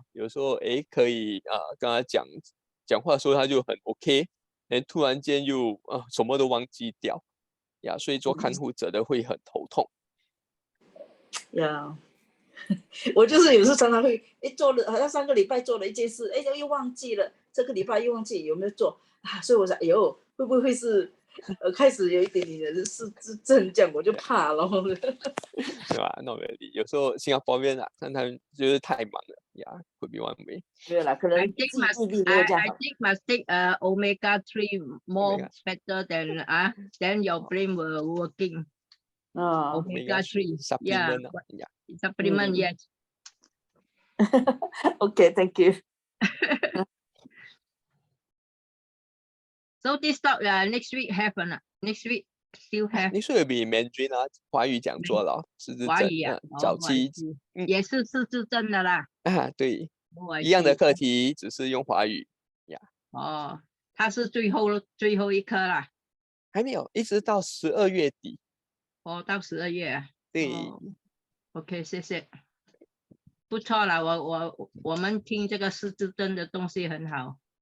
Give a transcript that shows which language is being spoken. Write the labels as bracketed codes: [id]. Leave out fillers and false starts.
[zh] 有时候可以跟他讲话的时候他就很 OK， 突然间又什么都忘记掉所以做看护者的会很头痛。我就是有时候常常会做了，好像上个礼拜做了一件事，又忘记了，这个礼拜又忘记有没有做所以我想，会不会是开始有一点点的失智症，这样我就怕了。对吧？ [en] Not really。 [zh] 有时候新加坡人但他们就是太忙了 [en] could be one way。 [zh] 没有啦，可能 [en] I think must take omega 3 more better than your brain will working. Omega 3 supplement yes. Okay, thank you. So this talk next week have or not? Next week still have. Next week will be Mandarin [zh] 华语讲座了，失智症早期也是失智症的啦。对，一样的课题，只是用华语它是最后一科啦。还没有，一直到12月底。到12月啊。对。 OK， 谢谢。不错啦，我们听这个失智症的东西很好。